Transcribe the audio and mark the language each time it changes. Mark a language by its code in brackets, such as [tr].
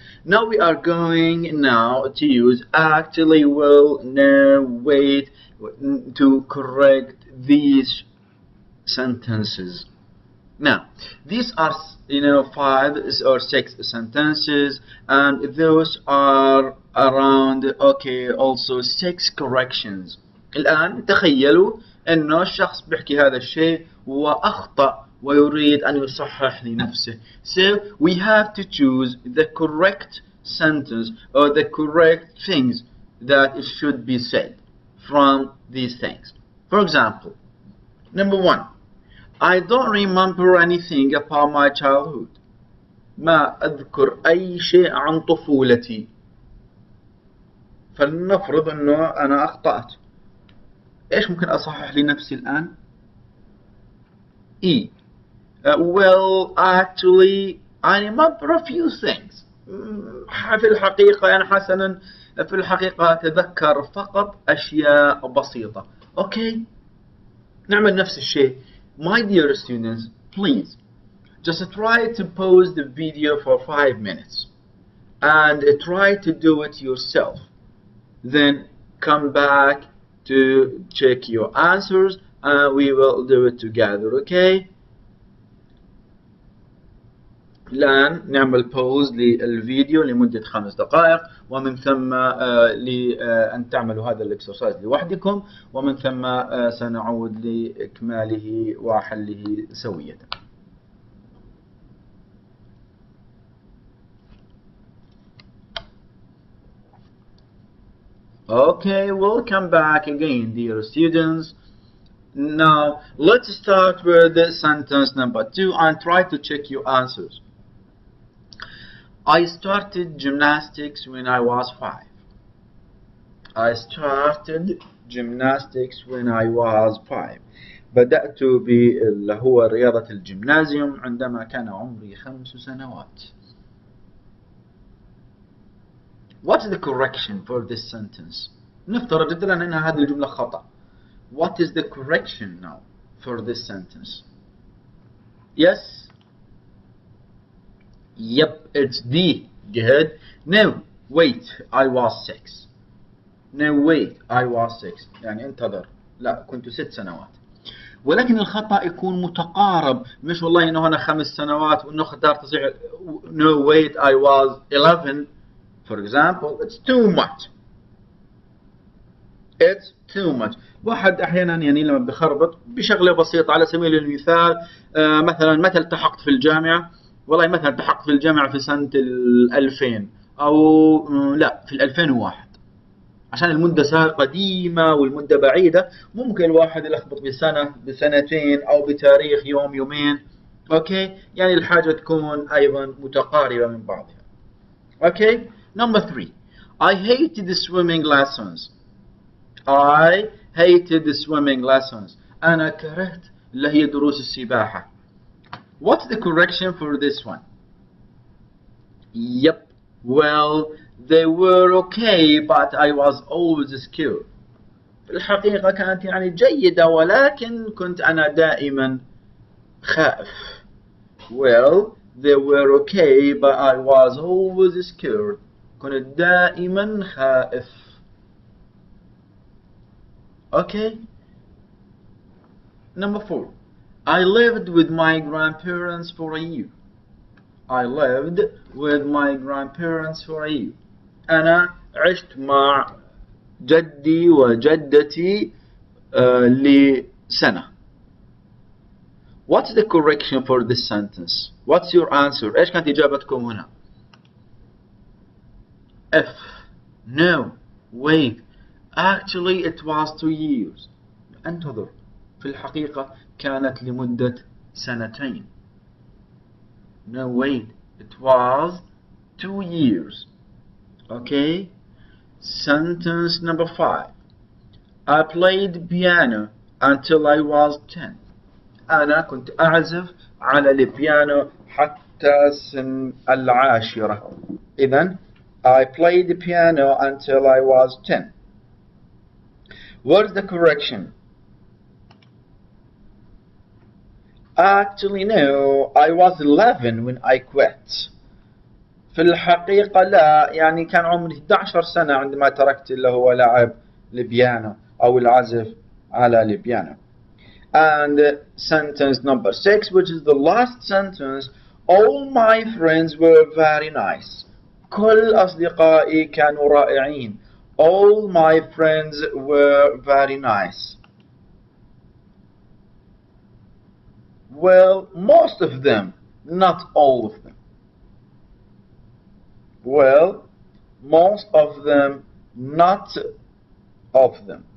[en] Now we are going to use actually, will, no, wait to correct these sentences. Now these are 5 or 6 sentences and those are around also 6 corrections. [ar] الآن تخيلوا أنه الشخص بيحكي هذا الشيء وأخطأ ويريد أن يصحح لنفسه. [en] So we have to choose the correct sentence or the correct things that it should be said from these things. For example, number 1, I don't remember anything about my childhood. [ar] ما أذكر أي شيء عن طفولتي. فلنفرض أنه أنا أخطأت. إيش ممكن أصحح لنفسي الآن؟ [en] Well, actually, I remember a few things. [ar] في الحقيقة حسنا في الحقيقة أتذكر فقط أشياء بسيطة. Okay, نعمل نفس الشيء. [en] My dear students, please, just try to pause the video for 5 minutes and try to do it yourself. Then come back to check your answers and we will do it together, okay? [ar] الآن نعمل بوز للفيديو لمدة 5 دقائق، ومن ثم لأن تعملوا هذا الاكسرسايز لوحدكم، ومن ثم سنعود لإكماله وحله سوية. [en] Okay, welcome back again, dear students. Now, let's start with the sentence number 2 and try to check your answers. I started gymnastics when I was 5. I started gymnastics when I was 5. [ar] بدأت باللي هو رياضة الجيمنازيوم عندما كان عمري 5 سنوات. [en] What's the correction for this sentence? [ar] نفترض جداً أن هذه الجملة خطأ. [en] What is the correction now for this sentence? Yes? Yep, it's D. Good. No, wait, I was 6. No, wait, I was 6. [ar] يعني انتظر. لا، كنت 6 سنوات. ولكن الخطأ يكون متقارب، مش والله إنه أنا 5 سنوات وإنه اختار تصحيح. [en] No, wait, I was 11. For example, it's too much. It's too much. [ar] واحد أحيانا يعني لما بخربط بشغلة بسيطة، على سبيل المثال مثلا متى التحقت في الجامعة؟ والله مثلا التحقت في الجامعة في سنة 2000 أو لا في 2001. عشان المدة قديمة والمدة بعيدة ممكن الواحد يلخبط بسنة بسنتين أو بتاريخ يوم يومين. أوكي، يعني الحاجة تكون أيضا متقاربة من بعضها. [en] Okay. Number 3. I hated the swimming lessons. I hated the swimming lessons. [ar] أنا كرهت اللي هي دروس السباحة. [en] What's the correction for this one? Yep. Well, they were okay, but I was always scared. [ar] في الحقيقة كانت يعني جيدة، ولكن كنت أنا دائما خائف. [en] Well, they were okay, but I was always scared. [ar] كنت دائما خائف. [en] Okay. Number 4. I lived with my grandparents for a year. I lived with my grandparents for a year. [ar] أنا عشت مع جدي وجدتي لسنة. [en] What's the correction for this sentence? What's your answer? [ar] إيش كانت إجابتكم هنا؟ [en] F. No. Wait. Actually it was 2 years. [ar] انتظر. في الحقيقة كانت لمدة 2 سنين. [en] No, wait. It was 2 years. Okay. Sentence number 5. I played piano until I was 10. [ar] أنا كنت أعزف على البيانو حتى سن 10. إذن [en] I played the piano until I was 10. What's the correction? Actually, no. I was 11 when I quit. [ar] في الحقيقة لا، يعني كان عمري 11 سنة عندما تركت اللي هو لعب البيانو أو العزف على البيانو. [en] And sentence number 6, which is the last sentence. All my friends were very nice. [ar] كل أصدقائي كانوا رائعين. [en] All my friends were very nice. Well, most of them, not all of them. Well, most of them, not of them.